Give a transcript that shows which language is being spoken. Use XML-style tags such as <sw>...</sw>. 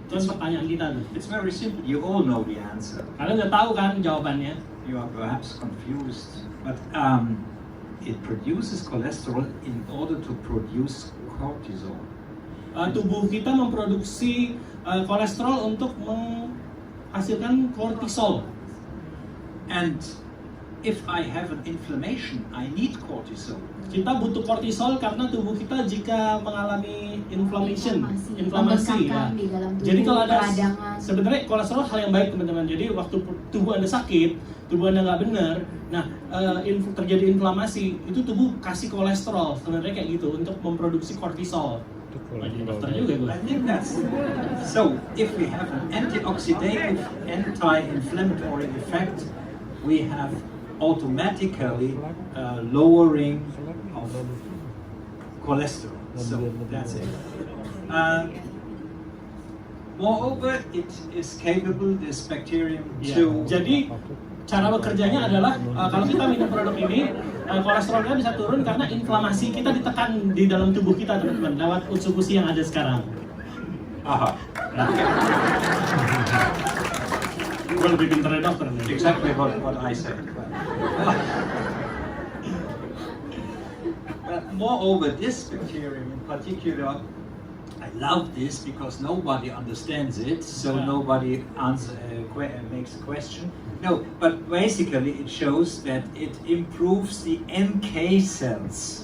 <id>Itu pertanyaan kita tuh.</id> <en>It's very simple. You all know the answer.</en> <id>Kalian udah tahu kan jawabannya?</id> <en>You are perhaps confused, but it produces cholesterol in order to produce cortisol.</en> <id>Tubuh kita memproduksi kolesterol untuk menghasilkan kortisol.</id> <en>And if I have an inflammation, I need cortisol.</en> <id>Kita butuh kortisol karena tubuh kita jika mengalami inflammasi ya. Di dalam tubuh, Jadi kalau ada peradangan. sebenarnya kolesterol hal yang baik, teman-teman. Jadi waktu tubuh Anda sakit, tubuh Anda nggak benar, nah terjadi inflamasi, itu tubuh kasih kolesterol sebenarnya kayak gitu untuk memproduksi kortisol. Lagi dokter juga gue.</id> <en>I think that's so. If we have an antioxidative, anti-inflammatory effect, we have automatically lowering of cholesterol. So that's it. Moreover, it is capable, this bacterium, to</en> <id>Jadi cara bekerjanya adalah kalau kita minum produk ini, kolesterolnya bisa turun karena inflamasi kita ditekan di dalam tubuh kita, teman-teman, lewat Utsukushhii yang ada sekarang. Aha. Gue lebih pintar dari dokter nih.</id> <en>Exactly what I said. But moreover, this bacterium in particular, I love this because nobody understands it, so nobody makes a question. No, but basically it shows that it improves the NK cells.</en>